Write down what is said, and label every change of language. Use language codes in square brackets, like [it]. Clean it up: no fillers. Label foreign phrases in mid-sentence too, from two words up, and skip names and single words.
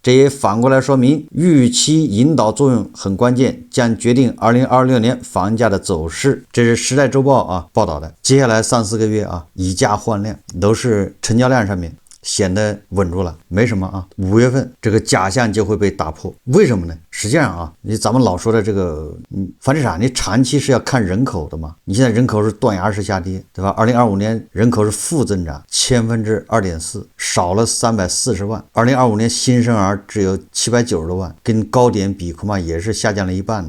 [zh] 這也反過來說明預期引導作用很關鍵，將決定2026年房價的走勢。這是《時代週報》報道的。接下來3-4個月以價換量，都是成交量上面顯得穩住了，沒什麼5月份這個假象就會被打破。為什麼呢？實際上咱們老說的這個房地產，你長期是要看人口的嘛。你现在人口是斷崖式下跌，對吧？2025年人口是負增長2.4%，少了340萬。2025年新生兒只有790多萬，跟高點比恐怕也是下降了一半呢。